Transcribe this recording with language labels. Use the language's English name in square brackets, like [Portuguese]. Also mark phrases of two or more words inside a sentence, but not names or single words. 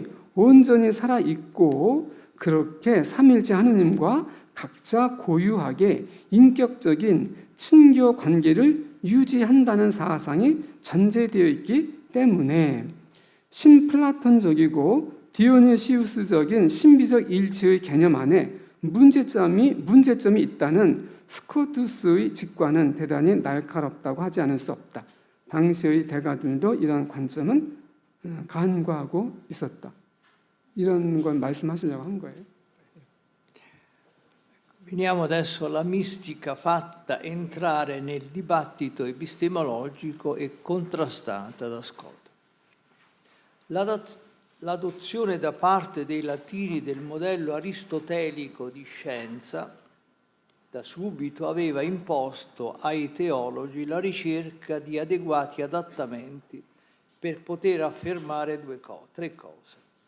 [Korean] 온전히 살아있고 그렇게 삼일째 하느님과 각자 고유하게 인격적인 친교 관계를 유지한다는 사상이 전제되어 있기 때문에 신플라톤적이고 디오니시우스적인 신비적 일치의 개념 안에 문제점이 있다는 스코투스의 직관은 대단히 날카롭다고 하지 않을 수 없다. 당시의 대가들도 이런 관점은 간과하고 있었다. 이런 건 말씀하시려고 한 거예요. [Italian] Veniamo adesso alla mistica fatta entrare nel dibattito epistemologico e contrastata da Scoto. L'adozione da parte dei latini del modello aristotelico di scienza da subito aveva imposto ai teologi la ricerca di adeguati adattamenti per poter affermare tre cose.